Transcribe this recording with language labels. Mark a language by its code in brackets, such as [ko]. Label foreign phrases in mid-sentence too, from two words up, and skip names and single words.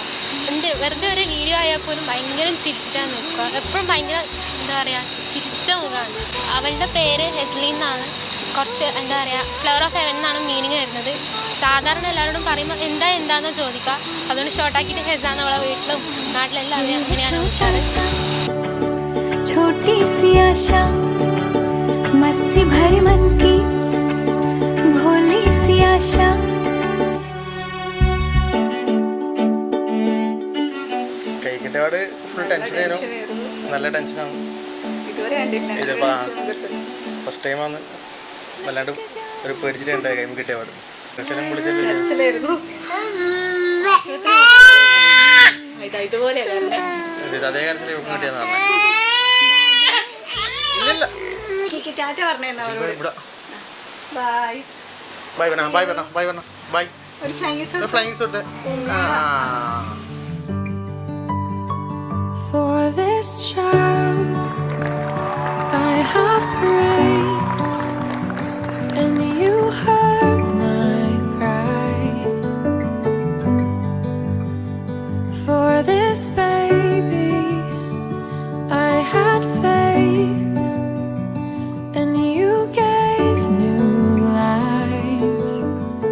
[ml] വെറുതെ ഒരു വീഡിയോ ആയാൽ പോലും ഭയങ്കര ചിരിച്ചിട്ടാണ് നിൽക്കുക. എപ്പോഴും ഭയങ്കര എന്താ പറയുക, ചിരിച്ച മുഖമാണ്. അവളുടെ പേര് ഹെസ്ലി എന്നാണ്. കുറച്ച് എന്താ പറയുക, [en] flower of heaven [ml] എന്നാണ് മീനിങ് വരുന്നത്. സാധാരണ എല്ലാവരോടും പറയുമ്പോൾ എന്താണെന്ന് ചോദിക്കുക. അതുകൊണ്ട് ഷോർട്ടാക്കിയിട്ട് ഹെസാന്ന് അവളെ വീട്ടിലും നാട്ടിലെല്ലാവരും അങ്ങനെയാണ് വിളിക്കാറ്. [hi] छोटी सी आशा मस्ती भरी मन की भोली सी आशा. [ml] കഴിക്കട്ടെ ഫുൾ ടെൻഷനായിരുന്നു. നല്ല ടെൻഷനാണ്. ഇതിപ്പോൾ [en] first time. [ml] വല്ലാണ്ട് ഒരു പേടിച്ചിട്ടുണ്ടായി കൈ കിട്ടിയപാട്. വിളിച്ചാലും വിളിച്ചല്ലോ അതേ കരച്ചിൽ കിട്ടിയെന്ന് പറഞ്ഞു. ബൈ പറഞ്ഞ ബൈ പറഞ്ഞ ബൈ പറഞ്ഞ [en] bye flying [ml] കൊടുത്തേ. [en] For this child I have prayed, and you heard my cry. For this baby I had faith, and you gave new life.